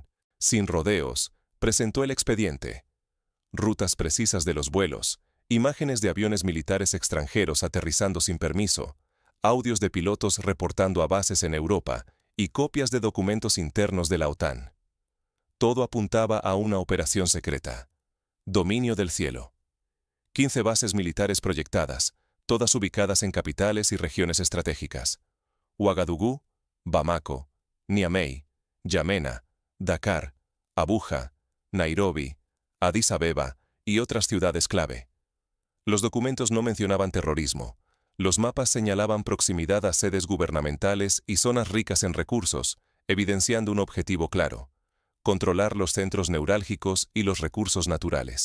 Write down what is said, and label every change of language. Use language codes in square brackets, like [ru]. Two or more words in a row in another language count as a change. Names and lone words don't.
[es] Sin rodeos, presentó el expediente: rutas precisas de los vuelos, imágenes de aviones militares extranjeros aterrizando sin permiso, audios de pilotos reportando a bases en Europa y copias de documentos internos de la OTAN. Todo apuntaba a una operación secreta. Dominio del cielo. 15 bases militares proyectadas, todas ubicadas en capitales y regiones estratégicas: Ouagadougou, Bamako, Niamey, Yamena, Dakar, Abuja, Nairobi, Addis Abeba y otras ciudades clave. Los documentos no mencionaban terrorismo. Los mapas señalaban proximidad a sedes gubernamentales y zonas ricas en recursos, evidenciando un objetivo claro: controlar los centros neurálgicos y los recursos naturales.